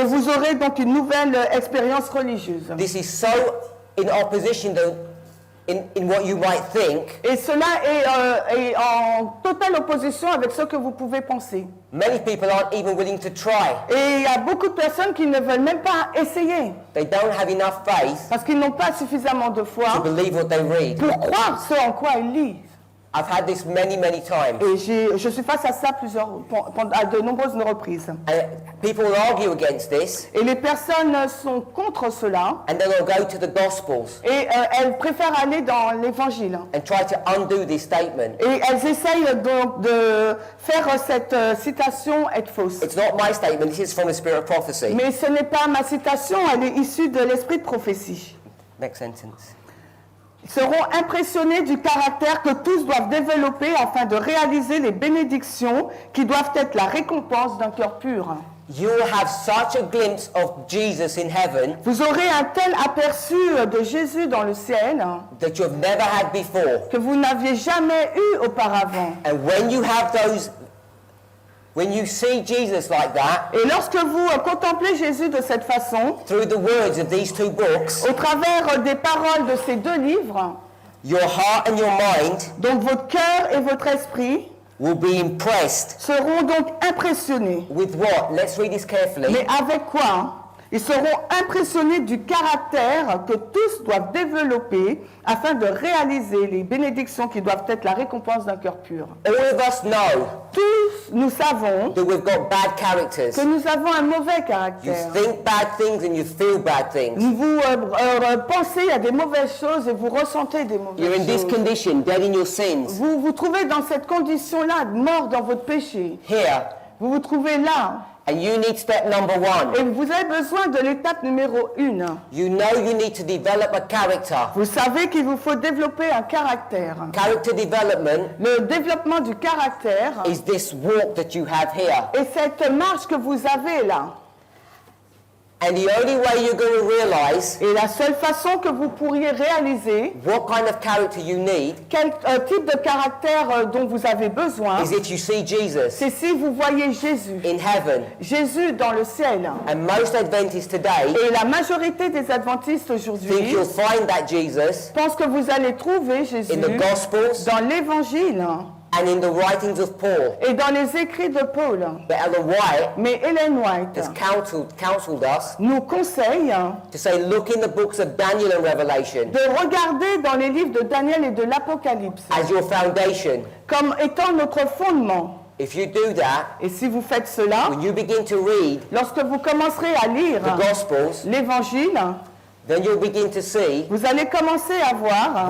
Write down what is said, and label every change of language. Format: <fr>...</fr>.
<fr>vous aurez donc une nouvelle expérience religieuse.</fr> <en>This is so in opposition to in what you might think.</en> <fr>Et cela est en totale opposition avec ce que vous pouvez penser.</fr> <en>Many people aren't even willing to try.</en> <fr>Et il y a beaucoup de personnes qui ne veulent même pas essayer,</fr> <en>They don't have enough faith</en> <fr>parce qu'ils n'ont pas suffisamment de</fr> <en>to</en> <fr>foi</fr> <en>believe what they read.</en> <fr>pour croire ce en quoi ils lisent.</fr> <en>I've had this many, many times.</en> <fr>Et je suis face à ça à de nombreuses reprises.</fr> <en>And people will argue against this,</en> <fr>Et les personnes sont contre cela,</fr> <en>and then they'll go to the Gospels</en> <fr>et elles préfèrent aller dans l'Évangile.</fr> <en>and try to undo this statement.</en> <fr>Et elles essayent donc de faire cette citation être fausse.</fr> <en>It's not my statement, this is from the Spirit of Prophecy.</en> <fr>Mais ce n'est pas ma citation, elle est issue de l'esprit de prophétie.</fr> <en>Next sentence.</en> <fr>Ils seront impressionnés du caractère que tous doivent développer afin de réaliser les bénédictions qui doivent être la récompense d'un cœur pur.</fr> <en>You will have such a glimpse of Jesus in heaven</en> <fr>Vous aurez un tel aperçu de Jésus dans le ciel</fr> <en>that you've never had before.</en> <fr>que vous n'aviez jamais eu auparavant.</fr> <en>And when you have those, when you see Jesus like that,</en> <fr>Et lorsque vous contemplez Jésus de cette façon,</fr> <en>through the words of these two books,</en> <fr>au travers des paroles de ces deux livres,</fr> <en>your heart and your mind</en> <fr>donc votre cœur et votre esprit</fr> <en>will be impressed</en> <fr>seront donc impressionnés.</fr> <en>with what? Let's read this carefully.</en> <fr>Mais avec quoi? Ils seront impressionnés du caractère que tous doivent développer afin de réaliser les bénédictions qui doivent être la récompense d'un cœur pur.</fr> <en>All of us know</en> <fr>Tous, nous savons</fr> <en>that we've got bad characters.</en> <fr>que nous avons un mauvais</fr> <en>You</en> <fr>caractère.</fr> <en>think bad things and you feel bad things.</en> <fr>Vous pensez à des mauvaises choses et vous ressentez des</fr> <en>You're in</en> <fr>mauvaises</fr> <en>this</en> <fr>choses.</fr> <en>condition, dead in your sins.</en> <fr>Vous vous trouvez dans cette condition-là, mort dans votre péché.</fr> <en>Here.</en> <fr>Vous vous trouvez là.</fr> <en>And you need step number 1.</en> <fr>Et vous avez besoin de l'étape numéro 1.</fr> <en>You know you need to develop a character.</en> <fr>Vous savez qu'il vous faut développer un caractère.</fr> <en>Character development</en> <fr>Le développement du caractère</fr> <en>is this walk that you have here.</en> <fr>est cette marche que vous avez là.</fr> <en>And the only way you're going to realize</en> <fr>Et la seule façon que vous pourriez réaliser</fr> <en>what kind of character you need</en> <fr>quel type de caractère dont vous avez besoin,</fr> <en>is if you see Jesus</en> <fr>c'est si vous voyez Jésus.</fr> <en>in heaven.</en> <fr>Jésus dans le ciel.</fr> <en>And most Adventists today</en> <fr>Et la majorité des adventistes</fr> <en>think</en> <fr>aujourd'hui</fr> <en>you'll find that Jesus</en> <fr>pensent que vous allez trouver Jésus</fr> <en>in the Gospels</en> <fr>dans l'Évangile</fr> <en>and in the writings of Paul.</en> <fr>et dans les écrits de Paul.</fr> <en>But Ellen White</en> <fr>Mais Ellen White</fr> <en>has counseled us</en> <fr>nous conseille</fr> <en>to say, look in the books of Daniel and Revelation</en> <fr>de regarder dans les livres de Daniel et de l'Apocalypse</fr> <en>as your foundation.</en> <fr>comme étant notre fondement.</fr> <en>If you do that,</en> <fr>Et si vous faites cela,</fr> <en>when you begin to read</en> <fr>lorsque vous commencerez à lire</fr> <en>the Gospels,</en> <fr>l'Évangile,</fr> <en>then you'll begin to see</en> <fr>vous allez commencer à voir</fr>